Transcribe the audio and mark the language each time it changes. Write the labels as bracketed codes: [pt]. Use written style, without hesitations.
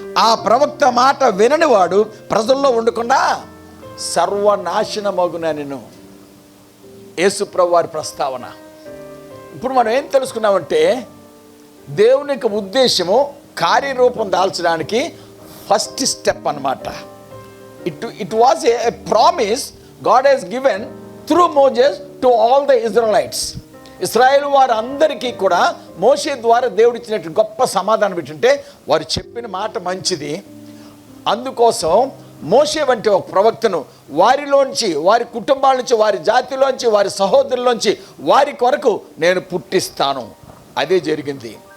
[te] ఆ ప్రవక్త మాట వినని వాడు ప్రజల్లో ఉండకుండా సర్వనాశనమగునెను. యేసు ప్రభు వారి ప్రస్తావన. ఇప్పుడు మనం ఏం తెలుసుకున్నామంటే, దేవుని యొక్క ఉద్దేశము కార్యరూపం దాల్చడానికి ఫస్ట్ స్టెప్ అన్నమాట. [en] It was a promise God has given through Moses to all the Israelites. [te] ఇశ్రాయేలు వారు అందరికీ కూడా మోషే ద్వారా దేవుడు ఇచ్చినట్టు గొప్ప సమాధానం ఏంటంటే, వారు చెప్పిన మాట మంచిది, అందుకోసం మోషే వంటి ఒక ప్రవక్తను వారిలోంచి, వారి కుటుంబాల నుంచి, వారి జాతిలోంచి, వారి సహోదరులోంచి వారి కొరకు నేను పుట్టిస్తాను. అదే జరిగింది.